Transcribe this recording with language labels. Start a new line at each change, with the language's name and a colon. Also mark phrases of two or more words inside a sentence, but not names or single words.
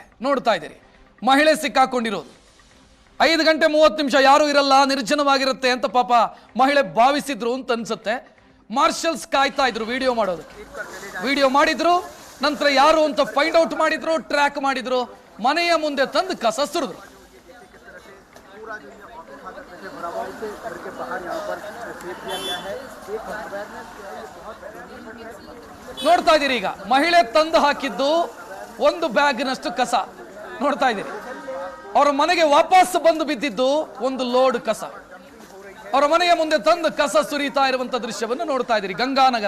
Kannada: ನೋಡ್ತಾ ಇದ್ದೀರಿ, ಮಹಿಳೆ ಸಿಕ್ಕಾಕೊಂಡಿರೋದು. 5:30 ಯಾರೂ ಇರಲ್ಲ, ನಿರ್ಜನವಾಗಿರುತ್ತೆ ಅಂತ ಪಾಪ ಮಹಿಳೆ ಭಾವಿಸಿದ್ರು ಅಂತ ಅನ್ಸುತ್ತೆ. ಮಾರ್ಷಲ್ಸ್ ಕಾಯ್ತಾ ಇದ್ರು ವಿಡಿಯೋ ಮಾಡೋದು. ವಿಡಿಯೋ ಮಾಡಿದ್ರು, ನಂತರ ಯಾರು ಅಂತ
English: find out
Kannada: ಮಾಡಿದ್ರು, ಟ್ರ್ಯಾಕ್ ಮಾಡಿದ್ರು, ಮನೆಯ ಮುಂದೆ ತಂದು ಕಸ ಸುರಿದ್ರು.
Hindi: पूरा जो ये ऑफिस घर के बाहर यहाँ पर सेट किया गया है।
Kannada: ನೋಡ್ತಾ ಇದ್ದೀರಿ ಈಗ ಮಹಿಳೆ ತಂದು ಹಾಕಿದ್ದು ಒಂದು ಬ್ಯಾಗ್ನಷ್ಟು ಕಸ ನೋಡ್ತಾ ಇದ್ದೀರಿ. ಅವರ ಮನೆಗೆ ವಾಪಸ್ ಬಂದು ಬಿದ್ದಿದ್ದು ಒಂದು ಲೋಡ್ ಕಸ. ಅವರ ಮನೆಯ ಮುಂದೆ ತಂದು ಕಸ ಸುರಿತಾ ಇರುವಂತ ದೃಶ್ಯವನ್ನು ನೋಡ್ತಾ ಇದ್ದೀರಿ ಗಂಗಾನಗರ.